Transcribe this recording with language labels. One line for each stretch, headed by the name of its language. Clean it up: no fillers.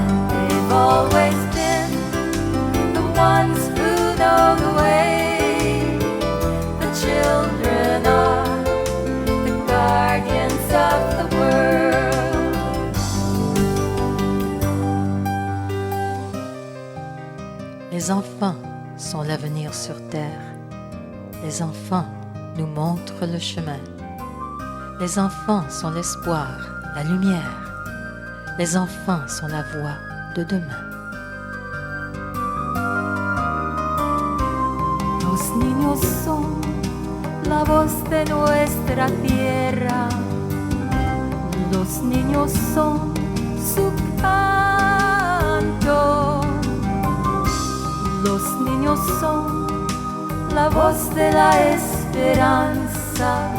English: They've always been the ones who know the way. The children are the guardians of the world.
French: Les enfants sont l'avenir sur terre. Les enfants nous montrent le chemin. Les enfants sont l'espoir, la lumière. Les enfants sont la voix de demain.
Spanish: Los niños son la voz de nuestra tierra. Los niños son su canto. Los niños son la voz de la esperanza.